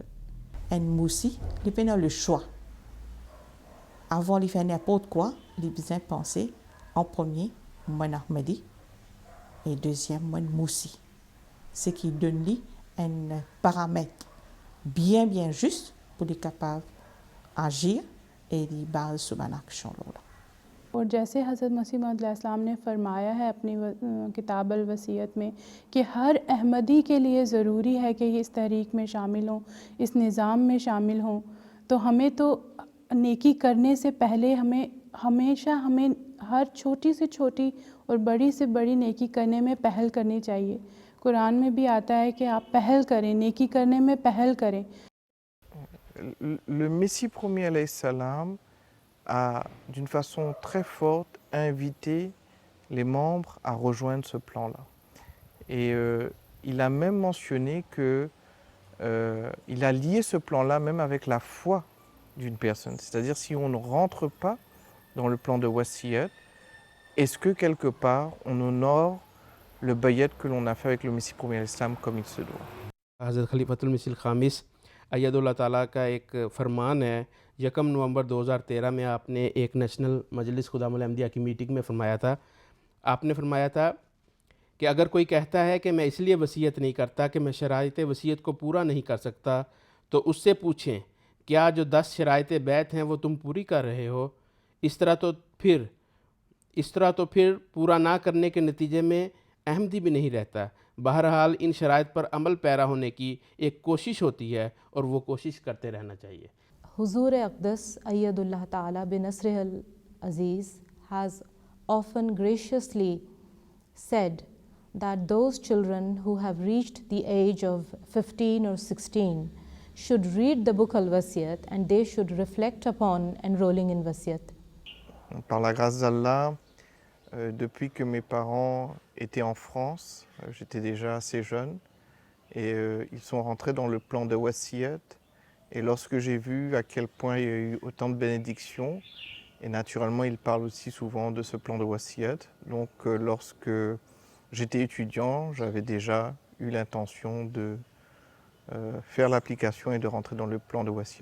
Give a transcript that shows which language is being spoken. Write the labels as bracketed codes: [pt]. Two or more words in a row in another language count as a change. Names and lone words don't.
[fr] Un moussi, il fait le choix. Avant de faire n'importe quoi, il a besoin de penser en premier, Ben Ahmadi, et deuxième, Ben Moussi. Ce qui donne lui un paramètre bien juste pour être capable d'agir et de baser sur une action. [ur] اور جیسے حضرت مسیح موعود علیہ السلام نے فرمایا ہے اپنی کتاب ال وصیت میں کہ ہر احمدی کے لیے ضروری ہے کہ اس تحریک میں شامل ہوں، اس نظام میں شامل ہوں، تو ہمیں تو نیکی کرنے سے پہلے ہمیشہ ہر چھوٹی سے چھوٹی اور بڑی سے بڑی نیکی کرنے میں پہل کرنی چاہیے. قرآن میں بھی آتا ہے کہ آپ پہل کریں، نیکی کرنے میں پہل کریں. [fr] Le Messie promis [ar] عليه السلام [fr] a d'une façon très forte invité les membres à rejoindre ce plan-là. Et il a même mentionné que il a lié ce plan-là même avec la foi d'une personne. C'est-à-dire si on ne rentre pas dans le plan de Wasiyat, est-ce que quelque part on honore le bayat que l'on a fait avec le Messie promis à l'Islam comme il se doit? [ur] حضرت خلیفۃ المسیح خامس [ar] أيده الله تعالى [ur] کا ایک فرمان ہے 1 نومبر 2013 میں آپ نے ایک نیشنل مجلس خدام الاحمدیہ کی میٹنگ میں فرمایا تھا. آپ نے فرمایا تھا کہ اگر کوئی کہتا ہے کہ میں اس لیے وصیت نہیں کرتا کہ میں شرائط وصیت کو پورا نہیں کر سکتا، تو اس سے پوچھیں کیا جو 10 شرائط بیعت ہیں وہ تم پوری کر رہے ہو? اس طرح تو پھر پورا نہ کرنے کے نتیجے میں احمدی بھی نہیں رہتا. بہرحال ان شرائط پر عمل پیرا ہونے کی ایک کوشش ہوتی ہے اور وہ کوشش کرتے رہنا چاہیے. [en] Huzur Aqdas [ar] أيده الله تعالى بنصره العزيز [en] has often graciously said that those children who have reached the age of 15 or 16 should read the book Al-Wasiyat and they should reflect upon enrolling in Wasiyat. [fr] Par la grâce d'Allah, depuis que mes parents étaient en France, j'étais déjà assez jeune, et ils sont rentrés dans le plan de Wasiyat. Et lorsque j'ai vu à quel point il y a eu autant de bénédictions, et naturellement ils parlent aussi souvent de ce plan de Wasiyat, donc lorsque j'étais étudiant, j'avais déjà eu l'intention de faire l'application et de rentrer dans le plan de Wasiyat.